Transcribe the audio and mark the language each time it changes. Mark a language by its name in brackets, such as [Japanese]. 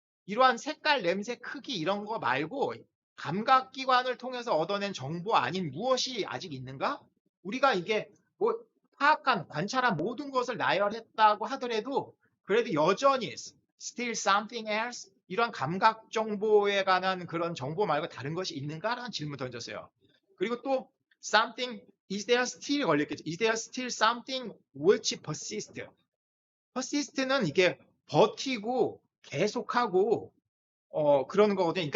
[Korean] 이러한 색깔, 냄새, 크기 이런 거 말고 감각기관을 통해서 얻어낸 정보 아닌 무엇이 아직 있는가? 우리가 이게 뭐 관찰한 모든 것을 나열했다고 하더라도 그래도 여전히 still something else 이런 감각 정보에 관한 그런 정보 말고 다른 것이 있는가라는 질문 던졌어요. 그리고 또 [English] something is there still [Korean] 걸렸겠죠. [English] Is there still something which persists? [Korean] persist는 이게 버티고 계속하고 그러는 거거든요.